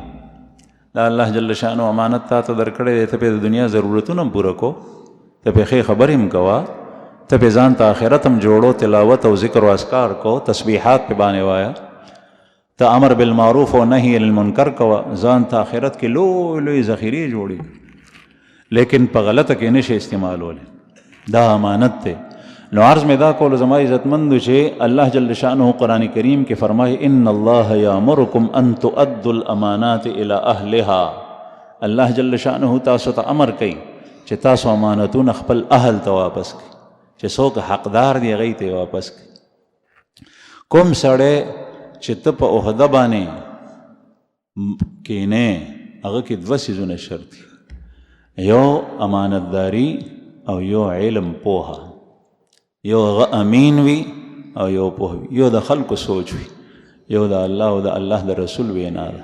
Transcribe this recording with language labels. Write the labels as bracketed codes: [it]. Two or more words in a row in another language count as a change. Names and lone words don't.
[ps] دا الله جل شانو امانت تا ته درکړی دی، ته پې د دنیا ضرورتونه هم پوره کو، ته پې ښې خبرې هم کوه، ته پې ځان ته آخرت هم جوړو، تلاوت او ذکر و اذکار کو، تسبیحات پې باندې وایه، ته [ar] امر بالمعروف [ps] او [ar] نهی عن المنکر [ps] کوه، ځان ته آخرت کې لوی لوی ذخیرې جوړي، لیکن په غلطه کې نشي استعمالولی. دا امانت دی. نو عرض میں دا کولو زما عزتمندو چې الله جل شانه قرآن کریم کې فرمائے [ar] ان اللہ یامرکم ان تؤدوا الامانات الى اهلها. [ps] الله جل شانه تاسو ته امر کوي چې تاسو امانتونه خپل اهل ته واپس کړئ، چې څوک حقدار دی هغې ته واپس کړئ. کوم سړی چې ته په عہده باندې کینې، هغه کې دوه څیزونه شرط دي، یو امانتداري او یو علم پوهه، یو هغه امین وي او یو پوه وي، یو د خلکو سوچ وي، یو د الله او د الله د رسول وینا ده.